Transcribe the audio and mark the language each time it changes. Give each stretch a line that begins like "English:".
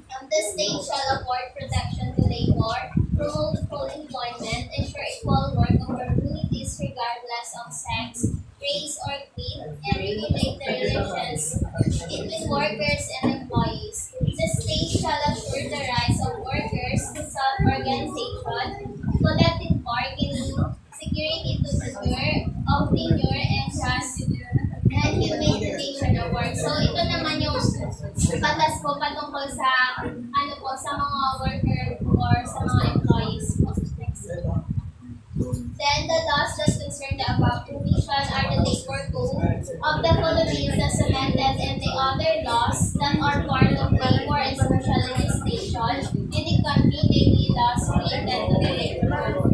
English: The state shall afford protection to labor, promote full employment, ensure equal work opportunities regardless of sex, race, or creed, and regulate the relations between workers and employees. The state shall assure the rights of workers to self-organization, collective bargaining, security to secure, of tenure, and trust, and humane division of work.
Filipino: So ito naman yung batas po patungkol sa sa mga worker or sa mga employees po.
English: Then the laws that concern the above provision are the Labor Code of the Philippines as amended and the other laws that are part of labor and social legislation in the country, daily laws related to the labor.